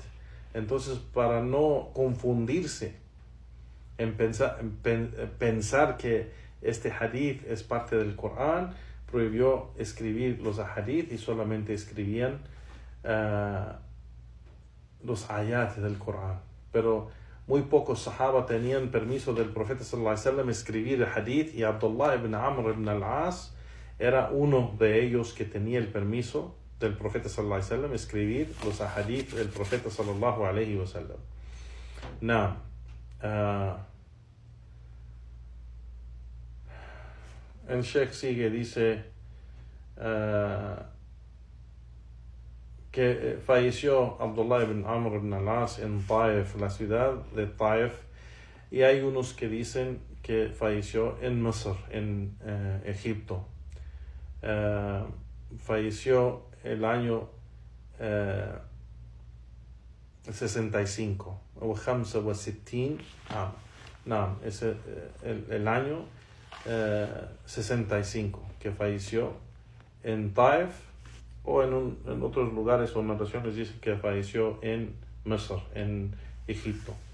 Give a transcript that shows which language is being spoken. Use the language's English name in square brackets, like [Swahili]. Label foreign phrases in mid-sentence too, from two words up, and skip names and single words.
[Spanish] Entonces, para no confundirse en pensar que este hadith es parte del Corán, prohibió escribir los hadith y solamente escribían los ayat del Corán. Pero muy pocos sahaba tenían permiso del profeta [Arabic] صلى الله عليه وسلم [Spanish] escribir el hadith, y Abdullah ibn Amr ibn al-As era uno de ellos que tenía el permiso del profeta [Arabic] صلى الله عليه وسلم [Spanish] escribir los hadith del profeta [Arabic] صلى الله عليه وسلم. [Spanish] El Sheikh sigue, dice que falleció Abdullah ibn Amr ibn al-As en Taif, la ciudad de Taif, y hay unos que dicen que falleció en Misr, en Egipto. Falleció el año 65 o 65 es el año 65 que falleció en Taif, o en otros lugares o narraciones dicen que falleció en Misr, en Egipto.